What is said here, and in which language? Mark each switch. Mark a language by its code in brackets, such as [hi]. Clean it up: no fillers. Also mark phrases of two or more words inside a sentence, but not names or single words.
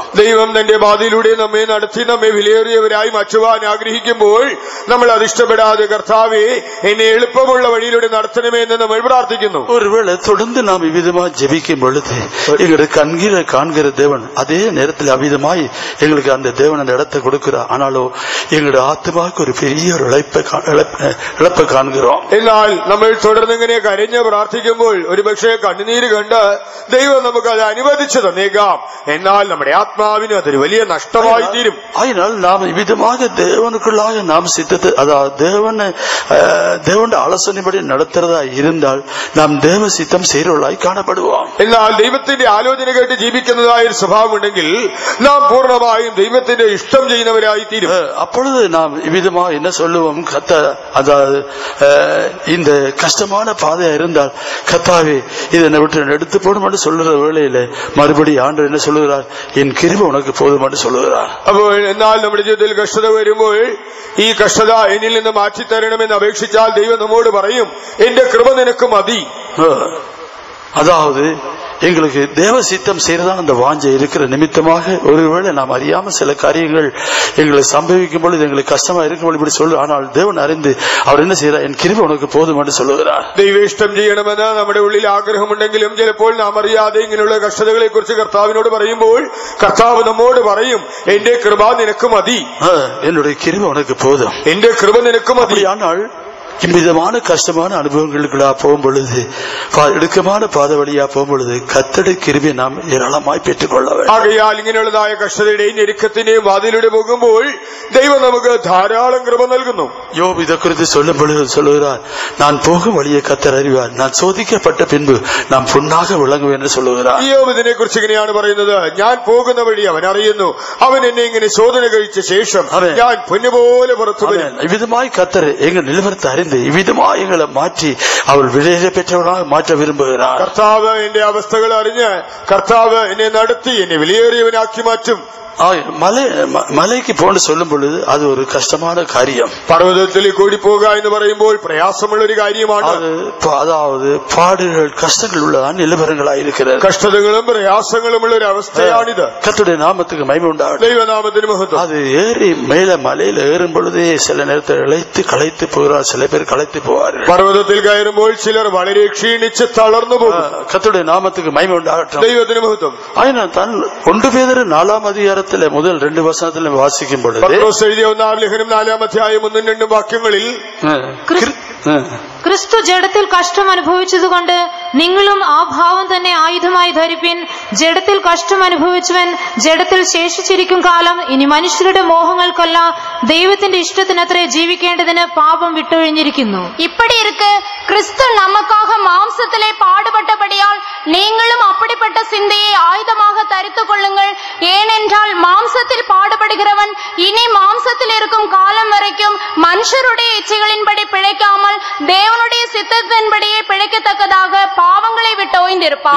[ml] ദൈവം തന്റെ പാതയിലൂടെ നമ്മെ നടത്തി നമ്മെ വിലയേറിയവരായി മാറ്റുവാൻ ആഗ്രഹിക്കുമ്പോൾ നമ്മൾ അത് ഇഷ്ടപ്പെടാതെ, കർത്താവേ എന്നെ എളുപ്പമുള്ള വഴിയിലൂടെ നടത്തണമേ എന്ന് നമ്മൾ പ്രാർത്ഥിക്കുന്നു. [ta] ஒருவேளை தொடர்ந்து நாம் இவ்விதமாக ஜெபிக்கும் பொழுது எங்களுடைய கண்களை காண்கிற தேவன் அதே நேரத்தில் அவ்விதமாய் எங்களுக்கு அந்த தேவன் அந்த இடத்தை கொடுக்கிறார். ஆனாலும் எங்களுடைய ஆத்மாவுக்கு ஒரு பெரிய ஒரு இழப்பை காண்கிறோம். [ml] എന്നാൽ നമ്മൾ തുടർന്ന് ഇങ്ങനെ കരഞ്ഞ് പ്രാർത്ഥിക്കുമ്പോൾ ഒരുപക്ഷെ കണ്ണുനീര് കണ്ട് ദൈവം നമുക്ക് അത് അനുവദിച്ചു തന്നേക്കാം. എന്നാൽ നമ്മുടെ ആത്മാവിന് അതൊരു വലിയ നഷ്ടമായി തീരും. അതിനാൽ നാം [ta] ഇவ்விதமாக தேவனுக்குள்ளாக நாம் சித்தத்தை, அதாவது தேவனுடைய ஆலோசனைப்படி நடத்துறதா இருந்தால் நாம் தேவ சித்தம் செய்கிறவர்களாய் காணப்படுவோம். [ml] എന്നാൽ ദൈവത്തിന്റെ ആലോചന കേട്ട് ജീവിക്കുന്നതായ ഒരു സ്വഭാവം ഉണ്ടെങ്കിൽ നാം പൂർണ്ണമായും ദൈവത്തിന്റെ ഇഷ്ടം ചെയ്യുന്നവരായി തീരും. [ta] அப்பொழுது நாம் இவ்விதமாக என்ன சொல்லுவோம்? அதாவது இந்த கஷ்டமான பாதையா இருந்தால் கர்த்தாவே இதனை விட்டு எடுத்து போடும் என்று சொல்லுற வேளையில மறுபடியும் ஆண்டவர் என்ன சொல்லுகிறார்? என் கிருபை உனக்கு போதும் என்று சொல்லுகிறார். [ml] അപ്പോൾ എന്നാൽ നമ്മുടെ ജീവിതത്തിൽ കഷ്ടത വരുമ്പോൾ ഈ കഷ്ടത എന്നിൽ നിന്ന് മാറ്റിത്തരണമെന്ന് അപേക്ഷിച്ചാൽ ദൈവം നമ്മോട് പറയും, എന്റെ കൃപ നിനക്ക് മതി. [ta] அதாவது எங்களுக்கு தேவ சித்தம் செய்யறதான் அந்த வாஞ்சை இருக்கிற நிமித்தமாக ஒருவேளை நாம் அறியாம சில காரியங்கள் எங்களை சம்பவிக்கும் பொழுது எங்களுக்கு கஷ்டமா இருக்கும் இப்படி சொல்லு. ஆனால் தேவன் அறிந்து அவர் என்ன செய்யறார், என் கிருபை உனக்கு போதும் என்று சொல்லுகிறார். [ml] ദൈവേഷ്ടം ചെയ്യണമെന്ന് നമ്മുടെ ഉള്ളിൽ ആഗ്രഹമുണ്ടെങ്കിലും ചിലപ്പോൾ നാം അറിയാതെ ഇങ്ങനെയുള്ള കഷ്ടതകളെ കുറിച്ച് കർത്താവിനോട് പറയുമ്പോൾ കർത്താവ് നമ്മോട് പറയും, എന്റെ കൃപ നിനക്ക് മതി, [ta] என்னுடைய கிருபை உனக்கு போதும், [ml] എന്റെ കൃപ നിനക്ക് മതി. [ta] ஆனால் இவ்விதமான கஷ்டமான அனுபவங்களுக்குள்ளா போகும் பொழுது, இடுக்கமான பாத வழியா போகும் பொழுது கர்த்தருடைய கிருபையை நாம் ஏராளமாய் பெற்றுக்கொள்ள வேண்டும். [ml] ആകയാൽ ഇങ്ങനെയുള്ളതായ കഷ്ടതയുടെയും ഞെരുക്കത്തിന്റെയും വാതിലൂടെ പോകുമ്പോൾ ദൈവം നമുക്ക് ധാരാളം കൃപ നൽകുന്നു. [ta] யோபு இதை குறித்து சொல்லும் பொழுது சொல்லுகிறார், நான் போகும் வழியை கர்த்தர் அறிவார், நான் சோதிக்கப்பட்ட பின்பு நாம் புண்ணாக விளங்குவேன் என்று சொல்லுகிறார். [ml] യോബ് ഇതിനെ കുറിച്ച് ഇങ്ങനെയാണ് പറയുന്നത്, ഞാൻ പോകുന്ന വഴി അവൻ അറിയുന്നു, അവൻ എന്നെ ഇങ്ങനെ ശോധന കഴിച്ച ശേഷം ഞാൻ പൊന്നുപോലെ പുറത്തു വരും. [ta] இவ்விதமாய் கர்த்தர் எங்கள் நிலவரத்தை அறிந்து இவ்விதமாய் எங்களை மாற்றி அவர் விடுதலை பெற்றவர்களாக மாற்ற விரும்புகிறார். [ml] കർത്താവ് എന്റെ അവസ്ഥകൾ അറിഞ്ഞ് കർത്താവ് എന്നെ നടത്തി എന്നെ വിലയേറിയവനാക്കി മാറ്റും. [ta] மலைக்கு போன்னு சொல்லும் பொழுது அது ஒரு கஷ்டமான காரியம். [ml] പർവ്വതത്തിൽ കൂടി പോകുക എന്ന് പറയുമ്പോൾ പ്രയാസമുള്ള ഒരു കാര്യമാണ്. [ta] அதாவது பாடுகள் கஷ்டங்கள் உள்ளதான் நிலவரங்களாயிருக்கிறது. [ml] കഷ്ടതകളും പ്രയാസങ്ങളുമുള്ള ഒരു അവസ്ഥയാണിത്. [ta] கர்த்தருடைய நாமத்துக்கு மகிமை உண்டாகட்டும். [ml] ദൈവനാമത്തിന് മഹത്വം. [ta] அது ஏறி மேல மலையில ஏறும் பொழுதே சில நேரத்தில் இழைத்து களைத்து போகிறார், சில பேர் களைத்து போவார்கள். [ml] പർവ്വതത്തിൽ കയറുമ്പോൾ ചിലർ വളരെ ക്ഷീണിച്ച് തളർന്നു പോകും. [ta] கர்த்தருடைய நாமத்துக்கு மகிமை உண்டாகட்டும். [ml] ദൈവത്തിന് മഹത്വം. [ta] அதனால் தான் 1 பேதுரு 4ஆம் அதிகாரத்தில் முதல் 2 வசனத்தில் வாசிக்கும் பொழுது, [ml] പത്രോസ് എഴുതിയ 1-ാം ലേഖനം 4-ാം അധ്യായം 1-2 വാക്യങ്ങളിൽ ക്രിസ്തു ജഡത്തിൽ കഷ്ടം അനുഭവിച്ചതുകൊണ്ട് നിങ്ങളും ആ ഭാവം തന്നെ ആയുധമായി ധരിപ്പിൻ. ജഡത്തിൽ കഷ്ടം അനുഭവിച്ചവൻ ജഡത്തിൽ ശേഷിച്ചിരിക്കും കാലം ഇനി മനുഷ്യരുടെ മോഹങ്ങൾക്കല്ല ദൈവത്തിന്റെ ഇഷ്ടത്തിനത്രേ ജീവിക്കേണ്ടതിന് പാപം വിട്ടൊഴിഞ്ഞിരിക്കുന്നു. [ta] இப்படி இருக்க கிறிஸ்து நமக்காக மாம்சத்திலே பாடுபட்டபடியால் நீங்களும் அப்படிப்பட்ட சிந்தையை ஆயுதமாக தரித்துக் கொள்ளுங்கள். ஏனென்றால் மாம்சத்தில் பாடுபடுகிறவன் இனி மாம்சத்தில் இருக்கும் காலம் வரைக்கும் மனுஷருடைய இச்சைகளின்படி பிழைக்காமல் தேவனுடைய சித்தத்தின்படியே பிழைக்கத்தக்கதாக பாவங்களை விட்டு ஓய்ந்திருப்பான்.